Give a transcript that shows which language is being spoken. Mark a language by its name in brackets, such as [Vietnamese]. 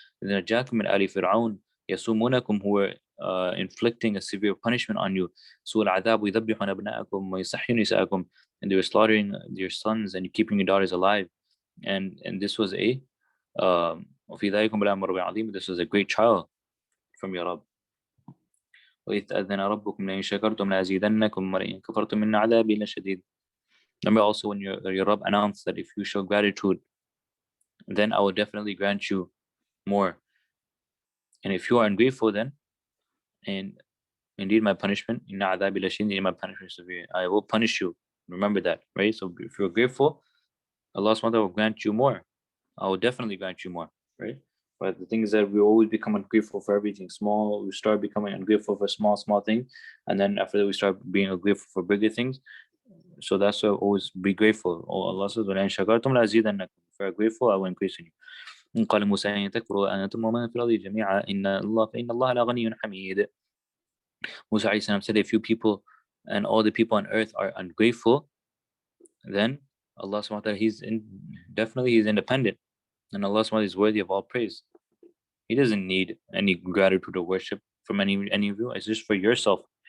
[Arabic] إِذْ نَجَّاكُمْ مِنْ آلِ فِرْعَوْنَ يَسُومُونَكُمْ, [English] who were inflicting a severe punishment on you. [Arabic] سُوءَ الْعَذَابُ يُذَبِّحُونَ أَبْنَاءَكُمْ وَيَسْتَحْيُونَ نِسَاءَكُمْ, [English] and they were slaughtering your sons and keeping your daughters alive. And this was a [Arabic] وَفِي ذَلِكُمْ بَلَاءٌ مِّن رَبِّكُمْ عَظِيمٌ, [English] this was a great trial from your Rabb. [Arabic] وإذ تأذن ربكم لئن شكرتم لأزيدنكم ولئن كفرتم إن عذابي لشديد. [English] Remember also when your Rabb announced that if you show gratitude, then I will definitely grant you more. And if you are ungrateful, then and indeed my punishment, [Arabic] إن عذابي لشديد, [English] my punishment is severe. I will punish you. Remember that, right? So if you're grateful, Allah subhanahu wa ta'ala will grant you more. I will definitely grant you more, right? But the thing is that we always become ungrateful for everything small. We start becoming ungrateful for small things, and then after that we start being ungrateful for bigger things. So that's why always be grateful. [Arabic] Allah says, وَلَئِنْ شَكَرْتُمْ لَأَزِيدَنَّكُمْ. [English] If you are grateful, I will increase in you. [Arabic] قال موسى إن تكفروا أنتم ومن في الأرض جميعا فإن الله لغني حميد. [English] Musa alayhi salam said, if you people and all the people on earth are ungrateful, then Allah subhanahu wa ta'ala, He's independent. And Allah subhanahu wa ta'ala is worthy of all praise. He doesn't need any gratitude or worship from any of you. It's just for yourself.